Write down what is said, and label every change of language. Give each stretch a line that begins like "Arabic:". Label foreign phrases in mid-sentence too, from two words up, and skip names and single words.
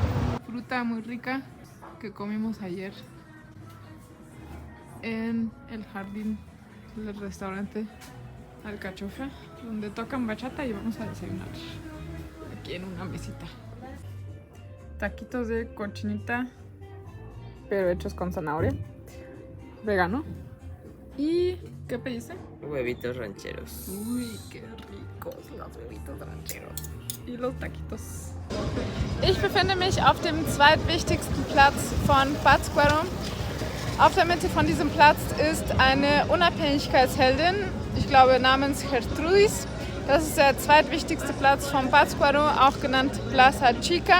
Spanish: Fruta muy rica que comimos ayer en el jardín del restaurante Alcachofa, donde tocan bachata y vamos a desayunar aquí en una mesita. Taquitos de cochinita, pero hechos con zanahoria, vegano. ¿Y qué pediste? Huevitos rancheros. Uy, qué rico. ricos los huevitos rancheros y los taquitos.
German: Ich befinde mich auf dem zweitwichtigsten Platz von Pátzcuaro. Auf der Mitte von diesem Platz ist eine Unabhängigkeitsheldin, ich glaube namens Gertrudis. Das ist der zweitwichtigste Platz von Pátzcuaro, auch genannt Plaza Chica.